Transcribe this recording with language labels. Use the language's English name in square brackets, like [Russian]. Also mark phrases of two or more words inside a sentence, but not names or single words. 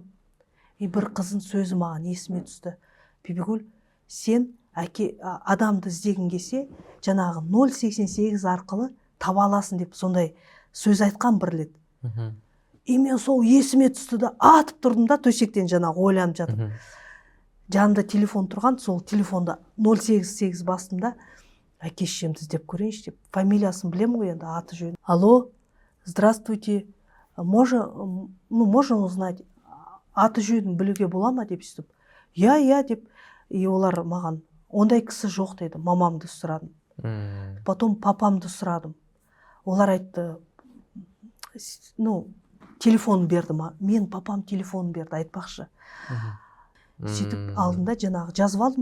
[Kazakh] И бір қыздың сөзі маған есіме түсті. Бибігүл, сен адамды іздегің келсе, жаңағы 088 арқылы таба аласың деп сондай сөз айтқан бір рет. И мен сол есіме түсті да, атып тұрдым да, төсектен жаңағы ойланып жатып. Жанымда телефон тұрған, сол телефонда 088 бастым да, әке-шешемді іздеп көрейінші деп, фамилиясын білем ғой енді, аты жөнін. [Russian] Алло, здравствуйте, можно узнать, [Kazakh] аты жөнін білуге бола ма деп сөйтіп. Я деп, и олар маған, ондай кісі жоқ деді, мамамды сұрадым. Потом папамды сұрадым. Олар айтты, телефон берді ма? Мен папам телефон берді, айтпақшы. Сөйтіп алдында жаңағы жазып алдым.